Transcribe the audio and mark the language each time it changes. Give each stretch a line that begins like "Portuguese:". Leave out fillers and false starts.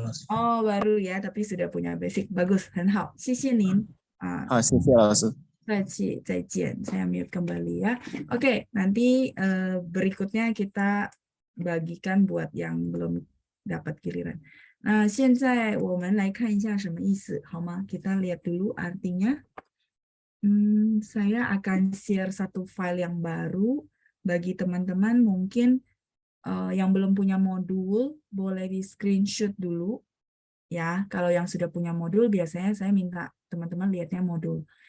Indonesian: Oh, baru ya, tapi sudah punya basic. Bagus,
Chinese: 很好.谢谢您. 谢谢老师。再见.
Indonesian: Saya mute kembali ya. Oke, nanti berikutnya kita bagikan buat yang belum dapat giliran.
Chinese: Nah, 现在我们来看一下什么意思，好吗？
Indonesian: Kita lihat dulu artinya. Saya akan share satu file yang baru bagi teman-teman mungkin yang belum punya modul boleh di screenshot dulu ya. Kalau yang sudah punya modul biasanya saya minta teman-teman lihatnya modul.